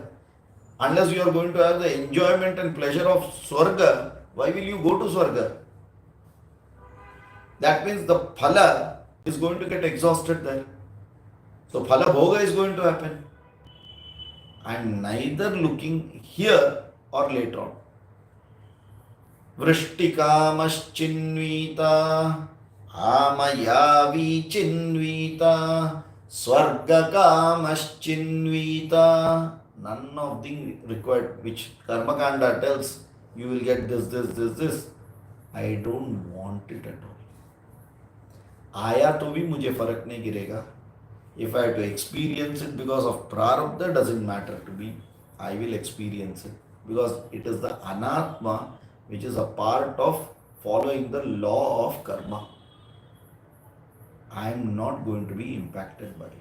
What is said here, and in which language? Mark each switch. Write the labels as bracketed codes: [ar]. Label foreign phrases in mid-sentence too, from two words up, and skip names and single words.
[en] Unless you are going to have the enjoyment and pleasure of swarga, why will you go to swarga? That means the phala is going to get exhausted there. So [sa] फल भोग [en] is going to happen. I am neither looking here or later on. [sa] वृष्टिकामश्चिन्वीत आमयावी चिन्वीत स्वर्गकामश्चिन्वीत. [en] None of the required, which Karmakanda tells you will get this. I don't want it at all. [hi] आया तो भी मुझे फर्क नहीं गिरेगा. [en] If I have to experience it because of prarabdha, doesn't matter to me. I will experience it because it is the anatma which is a part of following the law of karma. I am not going to be impacted by it.